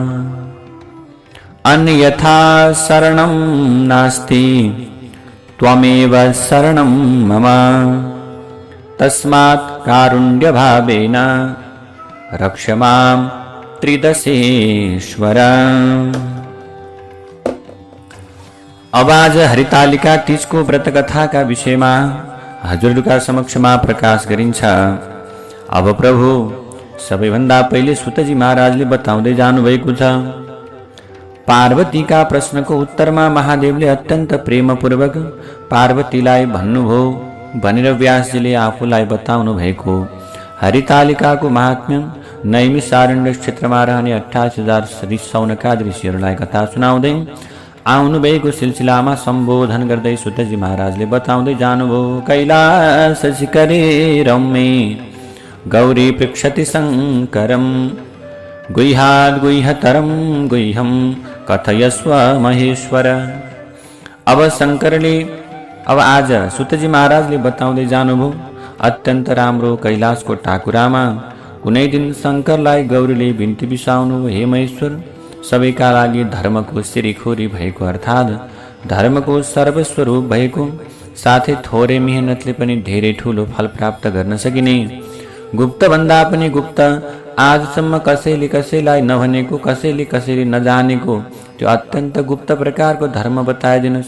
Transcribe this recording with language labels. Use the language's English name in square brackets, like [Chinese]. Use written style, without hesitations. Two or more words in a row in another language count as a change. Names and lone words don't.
[Sanskrit] अन्यथा शरणं नास्ति त्वमेव शरणं मम तस्मात् कारुण्यभावेन रक्ष मां त्रिदशेश्वर। [Nepali] अब आज हरितालिका तीजको व्रत कथाका विषयमा हजुरका समक्षमा प्रकाश गरिन्छ। अब प्रभु सबैभन्दा पहिले सुतजी महाराजले बताउँदै जानुभएको छ। पार्वतीका प्रश्नको उत्तरमा महादेवले अत्यन्त प्रेमपूर्वक पार्वतीलाई भन्नुभयो भनेर व्यासजीले आफूलाई बताउनु भएको हरितालिकाको महात्म्य नैमिषारण्य क्षेत्रमा रहने 28,000 सौनका ऋषिहरूलाई कथा सुनाउँदै आउनुभएको सिलसिलामा सम्बोधन गर्दै सुतजी महाराजले बताउँदै जानुभयो। [Sanskrit] कैलास शिखरे रम्ये गौरी पृच्छति शङ्करं गुह्याद् गुह्यतरं गुह्यं कथयस्व महेश्वर। [Nepali] अब शङ्करले आज सुतजी महाराजले बताउँदै जानुभयो अत्यन्त राम्रो कैलाशको टाकुरामा कुनै दिन शङ्करलाई गौरीले बिन्ती बिसाउनु, हे महेश्वर सबैका लागि धर्मको शिरीखोरी भएको अर्थात् धर्मको सर्वस्वरूप भएको साथै थोरै मेहनतले पनि धेरै ठूलो फल प्राप्त गर्न सकिने गुप्त भन्दा पनि गुप्त आजसम्म कसैले कसैलाई नभनेको कसैले कसैले नजानेको त्यो अत्यन्त गुप्त प्रकारको धर्म बताइदिनुहोस्।